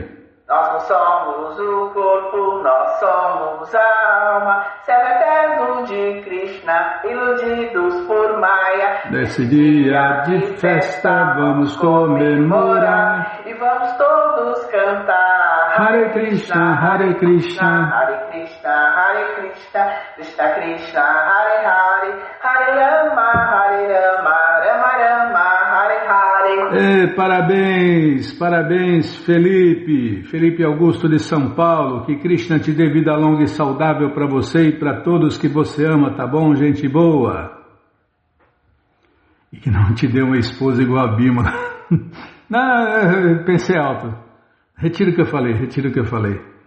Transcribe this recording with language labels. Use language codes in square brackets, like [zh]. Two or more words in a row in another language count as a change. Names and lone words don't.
[pt] Nós não somos o corpo, nós somos a alma, servo eterno de Krishna, iludidos por Maya. Nesse dia de festa vamos comemorar e vamos todos cantar Hare Krishna, Hare Krishna, Hare Krishna, Hare Krishna, Krishna Krishna, Hare Hare, Hare Rama, Hare Rama, Rama Rama, Hare Hare. Parabéns, parabéns Felipe Augusto de São Paulo, que Krishna te dê vida longa e saudável para você e para todos que você ama, tá bom, gente boa? E que não te dê uma esposa igual a Bímola. Não, pensei alto. Retiro o que eu falei.